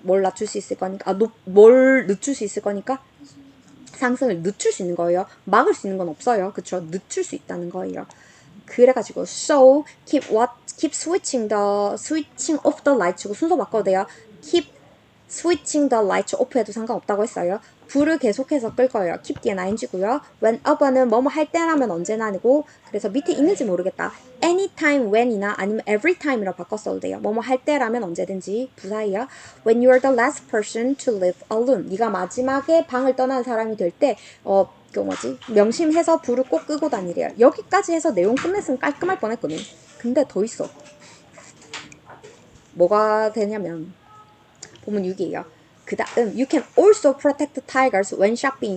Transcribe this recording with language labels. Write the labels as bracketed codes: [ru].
[ko] 뭘 낮출 수 있을 거니까, 뭘 늦출 수 있을 거니까 상승을 늦출 수 있는 거예요. 막을 수 있는 건 없어요. 그쵸? 늦출 수 있다는 거예요. [en] 그래가지고 so keep switching off the lights. [ko] 순서 바꿔도 돼요. keep switching the lights off 해도 상관없다고 했어요. 불을 계속해서 끌 거예요. keep 뒤에 ing고요. whenever는 뭐뭐 할 때라면 언제나 아니고, 그래서 밑에 있는지 모르겠다. anytime when 이나 아니면 every time 이라 바꿨어도 돼요. 뭐뭐 할 때라면 언제든지 부사이요. [en] when you're the last person to live alone. [ko] 네가 마지막에 방을 떠나는 사람이 될 때 명심해서 불을 꼭 끄고 다니래요. 여기까지 해서 내용 끝냈으면 깔끔할 뻔했거든. 근데 더 있어. [en] 뭐가 되냐면 보면 6이에요. 그 다음 you can also protect tigers when shopping.